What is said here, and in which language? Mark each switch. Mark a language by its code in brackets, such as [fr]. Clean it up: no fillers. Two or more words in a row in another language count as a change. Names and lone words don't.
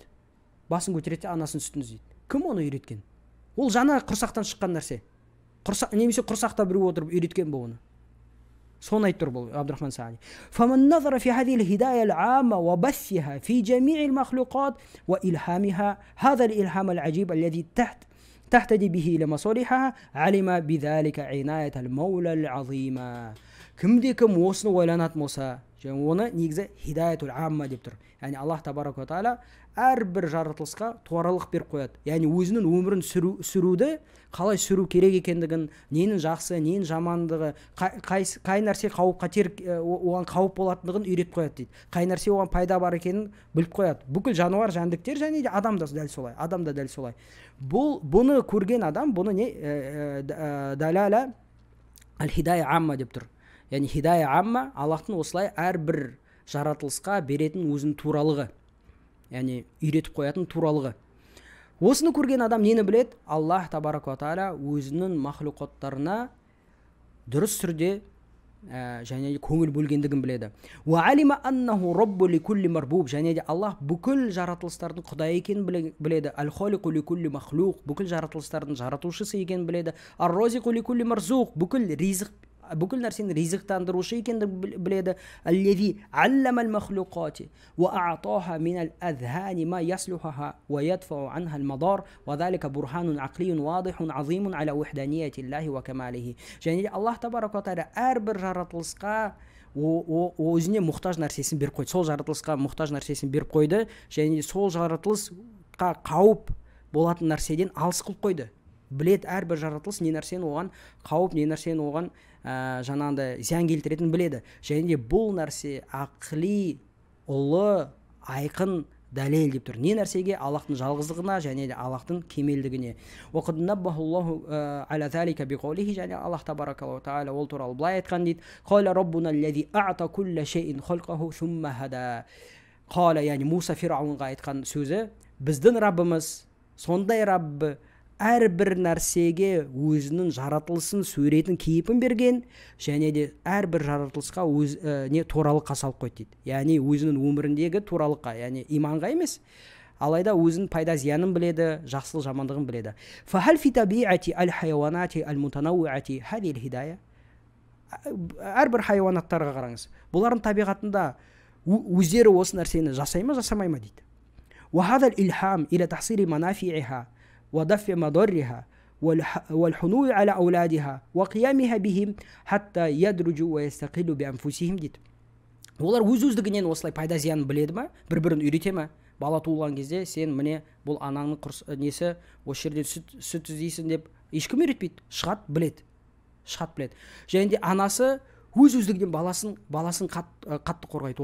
[kk] Басын көтереді, анасының сүтін іздейді. Кім оны үйреткен? Ол жаңа құрсақтан шыққан нәрсе. Немесе құрсақта біреу отырып үйреткен бұл оны. Соны айтып тұр бұл Абдурахман Саади. [ar] فمن نظر في هذه الهداية العامة وبثها في جميع المخلوقات وإلهامها هذا الإلهام العجيب الذي تهتدي به إلى مصالحها علم بذلك عناية المولى العظيمة. [kk] Кім осыны ойланатын болса, оны негізі [ar] الهداية العامة [kk] деп тұр. Яғни Аллах [ar] تبارك وتعالى [kk] әрбір жаратылысқа туаралық беріп қояды. Яғни өзінің өмірін сүруді қалай сүру керек екендігін, ненің жақсы, ненің жамандығы, қай нәрсе қауіп қатер, оған қауіп болатындығын үйретіп қояды дейді. Қай нәрсе оған пайда бар екенін біліп қояды. Бүкіл жануар, жәндіктер және де адам да дәл солай, адам да дәл солай. Бұны көрген адам, бұны не [ar] دلالة الهداية العامة [kk] деп тұр. Яғни [ar] الهداية العامة [kk] Аллахтың осылай әрбір жаратылысқа беретін өзінің туралығы, яғни үйретіп қоятын туралығы. Осыны көрген адам нені біледі? Аллах [ar] تبارك وتعالى [kk] өзінің махлуқаттарына дұрыс түрде және көңіл бөлгендігін біледі. [ar] وعلم أنه رب لكل مربوب. [kk] Және де Аллах бүкіл жаратылыстардың құдай екенін біледі. [ar] الخالق لكل مخلوق. [kk] Бүкіл жаратылыстардың жаратушысы екенін біледі. [ar] الرازق لكل مرزوق. [kk] Бүкіл нәрсені ризықтандырушы екендігін біледі. [ar] الذي علم المخلوقات وأعطاها من الأذهان ما يصلحها ويدفع عنها المضار وذلك برهان عقلي واضح عظيم على وحدانية الله وكماله. [kk] Және де Аллах [ar] تبارك وتعالى [kk] әрбір жаратылысқа өзіне мұқтаж нәрсесін беріп қойды. Сол жаратылысқа мұқтаж нәрсесін беріп қойды, және де сол жаратылысқа қауіп болатын нәрседен алыс қылып қойды. Білет әрбір жаратылыс не нәрсені оған қауіп, не нәрсені оған жаңағындай зиян келтіретінін біледі. Және де бұл нәрсе ақли, ұлы, айқын дәлел деп тұр. Не нәрсеге? Аллахтың жалғыздығына және де Аллахтың кемелдігіне. [ar] وقد نبه الله على ذلك بقوله. [kk] Және Аллах [ar] تبارك وتعالى [kk] ол туралы былай айтқан дейді: [ar] قال ربنا الذي أعطى كل شيء خلقه ثم هدى. [kk] Қала, яғни Муса Фирауынға айтқан сөзі: біздің Раббымыз, сондай Раббы, әрбір нәрсеге өзінің жаратылысын, суретін, кейпін берген, және де әрбір жаратылысқа туралыққа салып қойды дейді. Яғни өзінің өміріндегі туралыққа, яғни иманға емес, алайда өзінің пайда зиянын біледі, жақсылық жамандығын біледі. [ar] فهل في طبيعة الحيوانات المتنوعة هذه الهداية. [kk] Әрбір хайуанаттарға қараңыз. Бұлардың табиғатында өздері осы нәрсені жасай ма, жасамай ма дейді. [ar] وهذا الإلهام إلى تحصيل منافعها ودفع مضرها والحنو على أولادها وقيامها بهم حتى يدرجوا ويستقلوا بأنفسهم дейді. [kk] Олар өз-өздігінен осылай пайда зиянын біледі ма? Бір-бірін үйрете ма? Бала туылған кезде сен міне бұл анаңның несі, осы жерде сүт іздейсің деп ешкім үйретпейді. Шығады, біледі. шығат біледі. Және де анасы өз-өздігінен баласын қатты қорғайды.